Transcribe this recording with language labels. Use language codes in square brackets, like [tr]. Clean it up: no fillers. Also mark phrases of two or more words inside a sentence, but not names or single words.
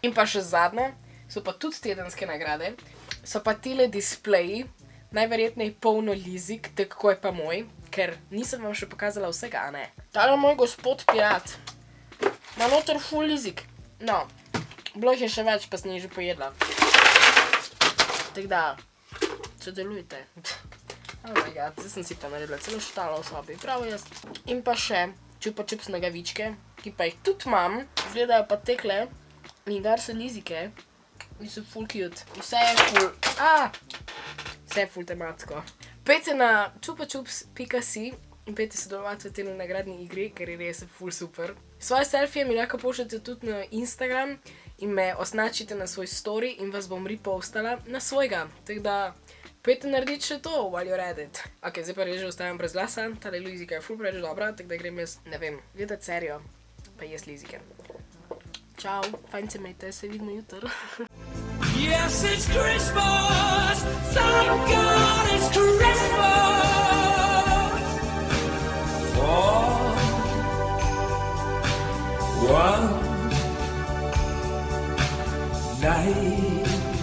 [sl] In pa še zadnje, so pa tudi tedenske nagrade, so pa tile displeji, najverjetneje polno lizik, tako je pa moj, ker nisem vam še pokazala vsega, a ne. Tale moj gospod pirat. Ma noter ful lizik. No, bilo jih je še več, pa sem jih že pojedla. Tako da, sodelujte. [en] Oh my god, [sl] zdaj sem si pa naredila celo štalo v sobi, prav jaz. In pa še Chupa Chups nogavičke, ki pa jih tudi imam. Izgledajo pa tekle, nikdar so lizike. In so ful cute. Vse je ful, vse je ful tematsko. Pejte na chupachups.si in pejte sodelovati v tej nagradni igri, ker je res ful super. Svoje selfije mi lahko pošljete tudi na Instagram in me označite na svoj story in vas bom repostala na svojega. Tako da, pejte narediti še to, [en] while you're at it. [sl] Ok, zdaj pa res že ostajam brez glasa, tale lizika je ful preveč dobra, tako da grem jaz, ne vem, gledati serijo, pa jaz lizike. Čau, fajn se imejte, se vidimo jutr. [en] Yes, it's Christmas. Thank God it's Christmas. For one night.